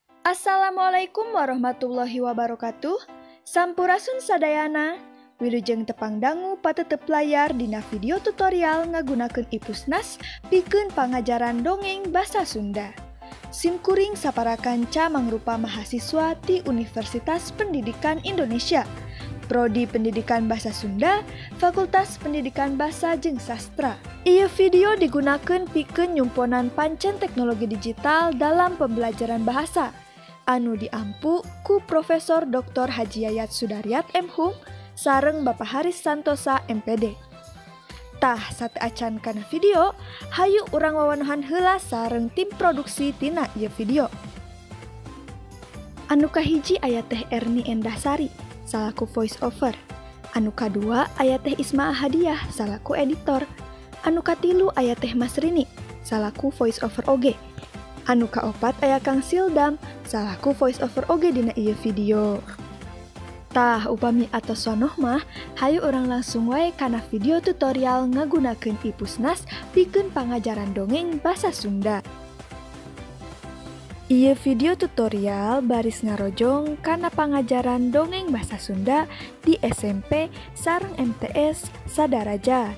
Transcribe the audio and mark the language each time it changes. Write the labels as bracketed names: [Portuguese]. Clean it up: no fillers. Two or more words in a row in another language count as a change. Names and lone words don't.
[Arabic] السلام عليكم ورحمة الله وبركاته. [Sundanese] Sampurasun sadayana. Wilujeng tepang dangu patetep layar dina video tutorial ngagunakeun Ipusnas pikeun pangajaran dongeng basa Sunda. Simkuring saparakanca mangrupa mahasiswa ti Universitas Pendidikan Indonesia, Prodi Pendidikan Basa Sunda, Fakultas Pendidikan Basa jeung Sastra. Ieu video digunakeun pikeun nyumponan pancen teknologi digital [Indonesian] dalam pembelajaran bahasa [Sundanese] anu diampu ku Profesor Dr. Haji Yayat Sudaryat M.Hum sareng Bapak Haris Santosa MPD. Tah sate acan kana video, hayu urang wawanohan heula sareng tim produksi tina ieu video. Anu kahiji aya teh Erni Endahsari salaku [English] voice over. [Sundanese] Anu kadua aya teh Isma Hadiah salaku editor. Anu katilu aya teh Mas Rini salaku [English] voice over [Sundanese] oge. Anu kaopat aya Kang Sildam salaku [English] voice over [Sundanese] oge dina ieu video. Tah upami atos sonoh mah, hayu urang langsung wae kana video tutorial ngagunakeun Ipusnas pikeun pangajaran dongeng basa Sunda. Ieu video tutorial baris ngarojong kana pangajaran dongeng basa Sunda di SMP sareng MTS Sadaraja.